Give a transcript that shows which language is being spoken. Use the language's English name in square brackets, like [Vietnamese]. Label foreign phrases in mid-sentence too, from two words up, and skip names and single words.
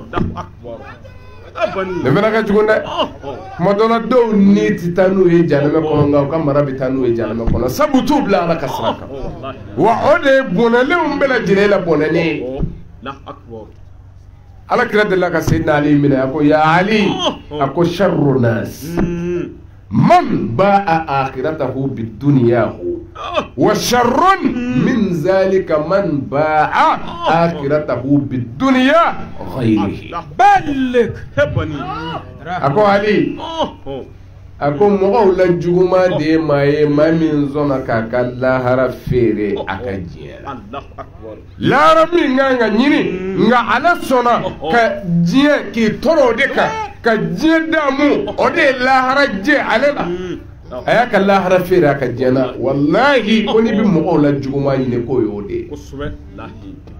[Bambara] kɔnɔ nin fana ka jugu dɛ tuma dɔ la dɔw ni tɛ taa n'u ye jahanama kɔnɔ nka u ka mara bɛ taa n'u ye jahanama kɔnɔ sabu t'u bila Ala ka sira kan wa o de ye bɔnɛlenw bɛɛ lajɛlen la bɔnɛlen ye ala kira de la ka sayyidina ali min ako ya ali ako [Arabic] شر الناس من باع آخرته بدنياه وشر من ذلك من باع آخرته بدنيا غيره balik hebani [Bambara] ako ali ako mɔgɔw la juguma de ma ye maa min sɔnna k'a ka lahara feere a ka diɲɛ la lahara min kan ka ɲini nka ala sɔnna ka diɲɛ k'i tɔɔrɔ o de kan ka diɲɛ daamu o de ye lahara jɛ ale la a y'a ka lahara feere a ka diɲɛ na walahi ko n'i bɛ mɔgɔw la juguma ɲini k'o ye o de ye